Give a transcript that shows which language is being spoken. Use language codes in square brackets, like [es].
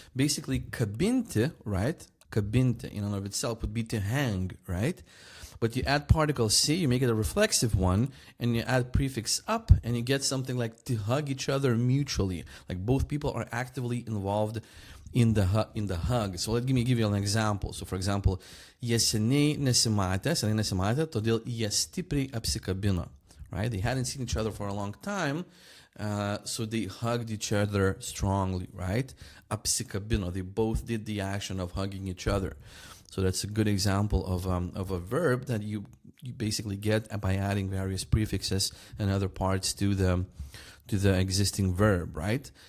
[en] Basically, kabinti, right? Kabinti in and of itself would be to hang, right? But you add particle C, you make it a reflexive one, and you add prefix up, and you get something like to hug each other mutually. Like both people are actively involved in the hug. So let me give you an example. So for example, [lt] jie seniai nesimatė, todėl jie stipriai apsikabino. [en] Right? They hadn't seen each other for a long time, so they hugged each other strongly, right? Apsikabino. They both did the action of hugging each other. So that's a good example of a verb that you basically get by adding various prefixes and other parts to the existing verb, right?